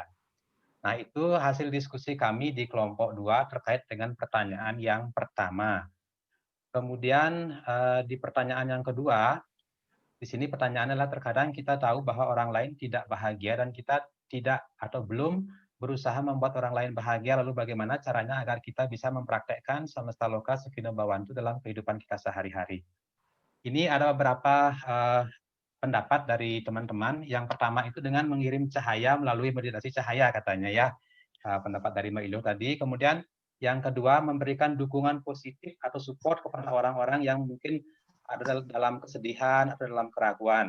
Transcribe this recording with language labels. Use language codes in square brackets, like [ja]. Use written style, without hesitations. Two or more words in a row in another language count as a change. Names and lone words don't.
[id] Nah, itu hasil diskusi kami di kelompok 2 terkait dengan pertanyaan yang pertama. Kemudian di pertanyaan yang kedua, di sini pertanyaannya adalah terkadang kita tahu bahwa orang lain tidak bahagia dan kita tidak atau belum berusaha membuat orang lain bahagia, lalu bagaimana caranya agar kita bisa mempraktekkan [sa] samasta loka sukino bhavantu [id] dalam kehidupan kita sehari-hari. Ini ada beberapa pendapat dari teman-teman. Yang pertama itu dengan mengirim cahaya melalui meditasi cahaya katanya ya, pendapat dari Mbak Ilo tadi. Kemudian yang kedua memberikan dukungan positif atau support kepada orang-orang yang mungkin ada dalam kesedihan atau dalam keraguan.